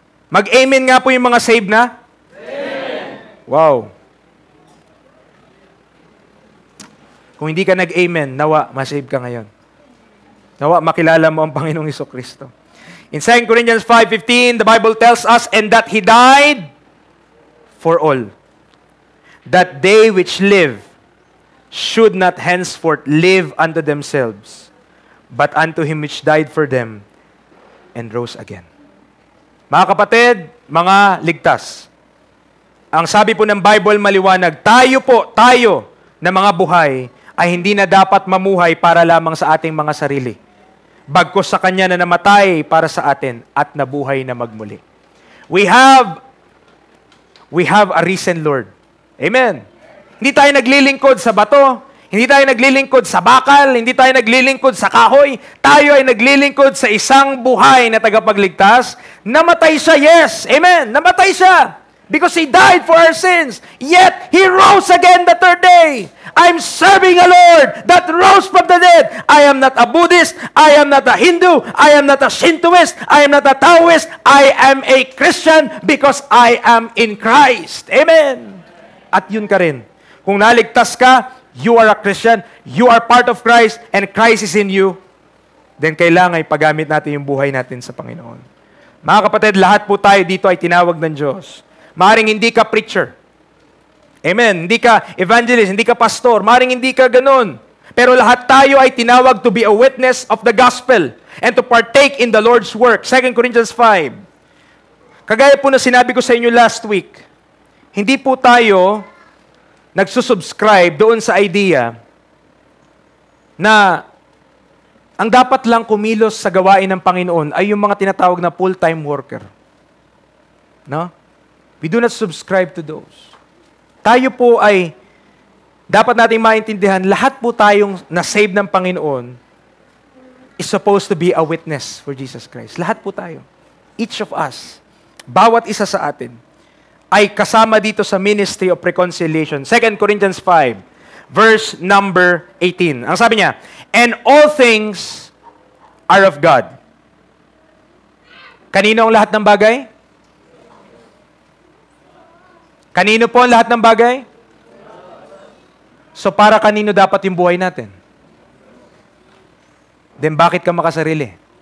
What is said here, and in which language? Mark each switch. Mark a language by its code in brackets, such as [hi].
[tl] Mag-amen nga po yung mga saved na? Amen. Wow. Kung hindi ka nag-amen, nawa, masave ka ngayon. Nawa makilala mo ang Panginoong Hesukristo. [en] In 2 Corinthians 5:15, the Bible tells us, and that He died for all, that they which live should not henceforth live unto themselves, but unto Him which died for them and rose again. [tl] Mga kapatid, mga ligtas, ang sabi po ng Bible maliwanag, tayo na mga buhay ay hindi na dapat mamuhay para lamang sa ating mga sarili. Bagkus sa Kanya na namatay para sa atin at nabuhay na magmuli. [en] We have a risen Lord. Amen. [tl] Hindi tayo naglilingkod sa bato, hindi tayo naglilingkod sa bakal, hindi tayo naglilingkod sa kahoy. Tayo ay naglilingkod sa isang buhay na tagapagligtas. Namatay siya, yes. Amen. Namatay siya. [en] Because He died for our sins. Yet, He rose again the third day. I'm serving a Lord that rose from the dead. I am not a Buddhist. I am not a Hindu. I am not a Shintoist. I am not a Taoist. I am a Christian because I am in Christ. Amen. [tl] At yun ka rin. Kung naligtas ka, [en] you are a Christian. You are part of Christ and Christ is in you. [tl] Then kailangan ipagamit natin yung buhay natin sa Panginoon. Mga kapatid, lahat po tayo dito ay tinawag ng Diyos. Maring hindi ka preacher. Amen. Hindi ka evangelist, hindi ka pastor. Maring hindi ka ganun. Pero lahat tayo ay tinawag [en] to be a witness of the gospel and to partake in the Lord's work. 2 Corinthians 5. [tl] Kagaya po na sinabi ko sa inyo last week, hindi po tayo nagsusubscribe doon sa idea na ang dapat lang kumilos sa gawain ng Panginoon ay yung mga tinatawag na full-time worker. No? [en] We do not subscribe to those. [tl] Tayo po ay, dapat nating maintindihan, lahat po tayong na-save ng Panginoon [en] is supposed to be a witness for Jesus Christ. [tl] Lahat po tayo. [en] Each of us, [tl] bawat isa sa atin, ay kasama dito sa [en] ministry of reconciliation. 2 Corinthians 5, verse number 18. [tl] Ang sabi niya, [en] and all things are of God. [tl] Kanino ang lahat ng bagay? Kanino po ang lahat ng bagay? So para kanino dapat yung buhay natin? Then bakit ka makasarili?